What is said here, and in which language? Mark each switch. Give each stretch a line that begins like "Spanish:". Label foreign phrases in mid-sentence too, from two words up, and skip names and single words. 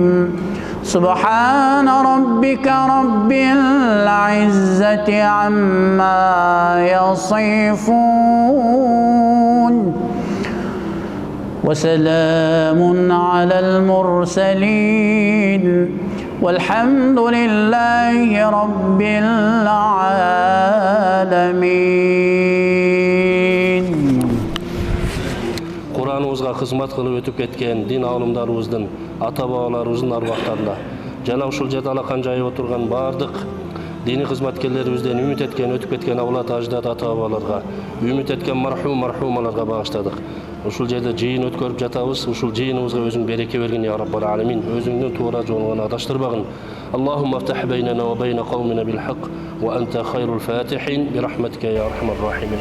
Arabic: سبحان ربك رب العزة عما يصفون وسلام على المرسلين والحمد لله رب العالمين.
Kyrgyz: Куранымызга кызмат кылып өтүп кеткен дин аалымдарыбыздан, ата-бабаларыбыздын арбактарына жана ушул жерде алакан жайып отурган баардык диний кызматкерлерибизден үмүт эткен, өтүп кеткен авлат, аждат, ата-бабаларга, үмүт эткен мархумаларга багыштадык. Ушул жерде жыйын өткөрүп жатабыз. Ушул жыйыныбызга өзүң береке бергин
Arabic: يا رب العالمين.
Kyrgyz: Өзүңдүн туура жолуңан адаштырбагын.
Arabic: اللهم افتح بيننا وبين قومنا بالحق وأنت خير الفاتحين برحمتك يا أرحم الراحمين.